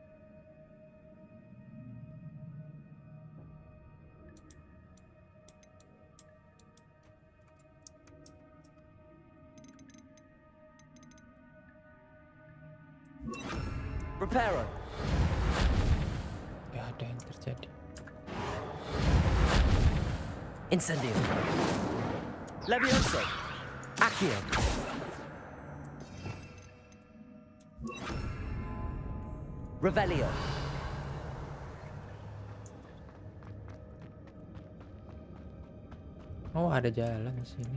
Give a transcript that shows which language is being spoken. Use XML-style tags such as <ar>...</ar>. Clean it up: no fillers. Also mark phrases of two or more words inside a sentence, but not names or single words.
<id>Reparo. Gak ada yang terjadi.</id> <la>Incendio. Levioso. Accio. Revelio.</la> <id>Oh, ada jalan di sini.</id>